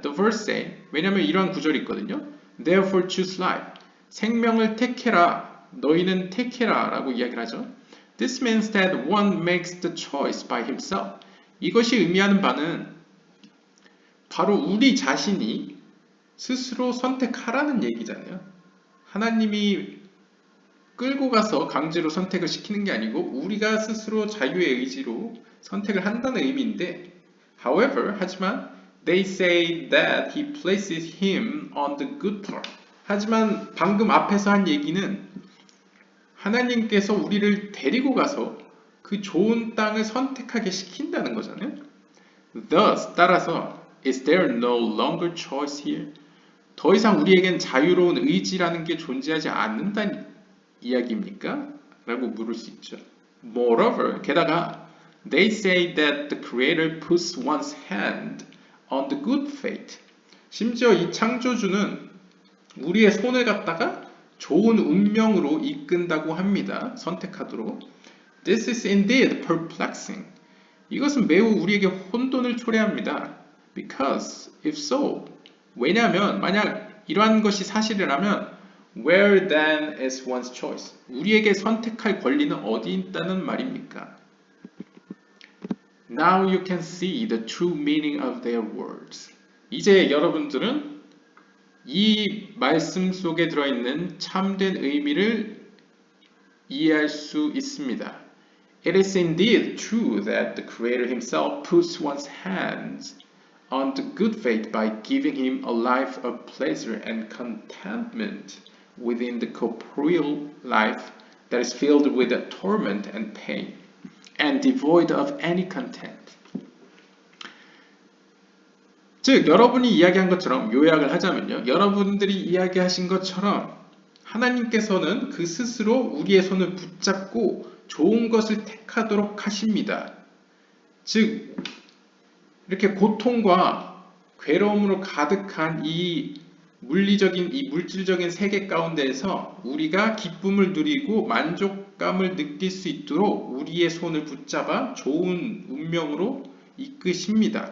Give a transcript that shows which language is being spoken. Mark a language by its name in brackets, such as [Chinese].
[English] The verse say, [Korean] 왜냐하면 이러한 구절이 있거든요. [English] Therefore choose life. [Korean] 생명을 택해라. 너희는 택해라 라고 이야기를 하죠. [English] This means that one makes the choice by himself. [Korean] 이것이 의미하는 바는 바로 우리 자신이 스스로 선택하라는 얘기잖아요. 하나님이 끌고 가서 강제로 선택을 시키는 게 아니고 우리가 스스로 자유의 의지로 선택을 한다는 의미인데 however, 하지만 [English] they say that he places him on the good part. [Korean] 하지만 방금 앞에서 한 얘기는 하나님께서 우리를 데리고 가서 그 좋은 땅을 선택하게 시킨다는 거잖아요. [English] Thus, 따라서 is there no longer choice here? [Korean] 더 이상 우리에겐 자유로운 의지라는 게 존재하지 않는다는 이야기입니까? 라고 물을 수 있죠. [English] Moreover, 게다가 they say that the Creator puts one's hand on the good fate. [Korean] 심지어 이 창조주는 우리의 손을 갖다가 좋은 운명으로 이끈다고 합니다. 선택하도록. [English] This is indeed perplexing. [Korean] 이것은 매우 우리에게 혼돈을 초래합니다. [English] Because if so, [Korean] 왜냐하면 만약 이러한 것이 사실이라면 [English] where then is one's choice? [Korean] 우리에게 선택할 권리는 어디 있다는 말입니까? [English] Now you can see the true meaning of their words. [Korean] 이제 여러분들은 이 말씀 속에 들어있는 참된 의미를 이해할 수 있습니다. [English] It is indeed true that the Creator himself puts one's hands on the good faith by giving him a life of pleasure and contentment within the corporeal life that is filled with torment and pain and devoid of any content. [Korean] 즉 여러분이 이야기한 것처럼 요약을 하자면요. 여러분들이 이야기하신 것처럼 하나님께서는 그 스스로 우리의 손을 붙잡고 좋은 것을 택하도록 하십니다. 즉 이렇게 고통과 괴로움으로 가득한 이 물질적인 세계 가운데에서 우리가 기쁨을 누리고 만족감을 느낄 수 있도록 우리의 손을 붙잡아 좋은 운명으로 이끄십니다.